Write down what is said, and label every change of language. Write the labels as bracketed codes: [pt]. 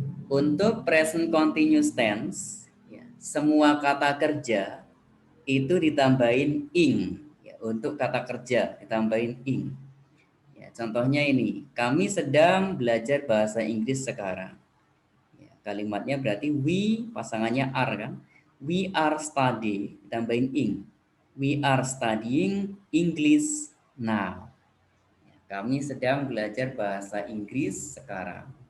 [id] Untuk present continuous tense, ya, semua kata kerja itu ditambahin ing. Ya, untuk kata kerja ditambahin ing. Ya, contohnya ini, kami sedang belajar bahasa Inggris sekarang. Ya, kalimatnya berarti we, pasangannya are kan. [en] We are study, [id] ditambahin ing. [en] We are studying English now. [id] Ya, kami sedang belajar bahasa Inggris sekarang.